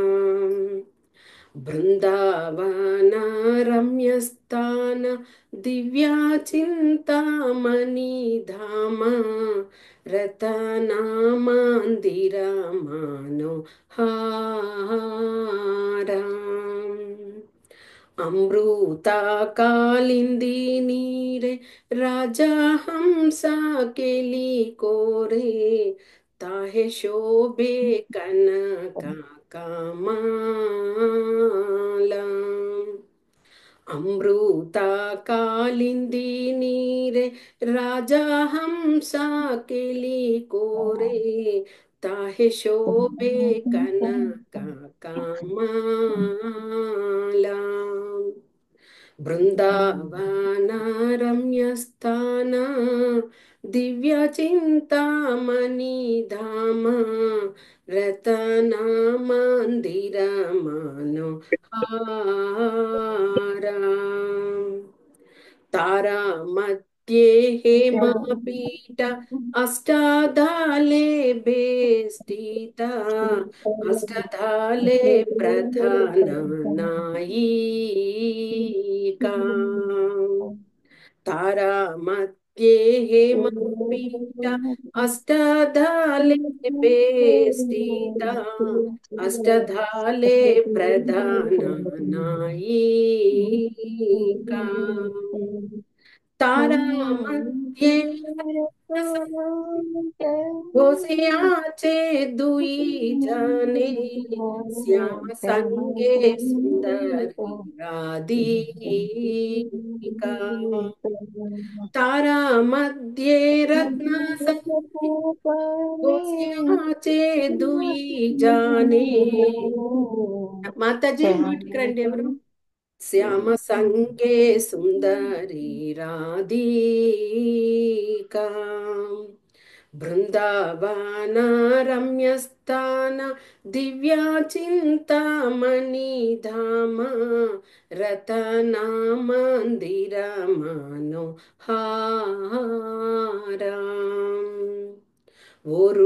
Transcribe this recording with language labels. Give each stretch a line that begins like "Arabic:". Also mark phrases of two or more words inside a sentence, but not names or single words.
Bangla: বৃন্দাবন রম্যস্থান দিব্য চিন্তামণি ধাম রতন মন্দির মনোহার। অমৃত কালিন্দী নীরে রাজ হংস কেলি করে তাহে শোভে কনক কমল। অমৃত কালিন্দী নীরে রাজ হংস কেলি করে তাহে শোভে কনক কমল। বৃন্দাবন রম্যস্থান দিব্য চিন্তামণি ধাম রতন মন্দির মনোহার। তার মধ্যে হেমপীঠ অষ্টদলে বেষ্টিত অষ্টদলে প্রধান নায়িকা। তার মধ্যে হেমপীঠ অষ্টদলে বেষ্টিত অষ্টদলে প্রধান নায়িকা। তার মধ্যে হোশিয়াছে দুই জনে শ্যাম সঙ্গে সুন্দরী রাধিকা তার মধ্যে রত্ন হোশিয়াছে দুই জনে
Telugu: మాతాజీ మ్యూట్కి రండి ఎవరు
Bangla: শ্যাম সঙ্গে সুন্দরী রাধিকা বৃন্দাবন রম্যস্থান দিব্য চিন্তামণি ধাম রতন মন্দির মনোহারং ও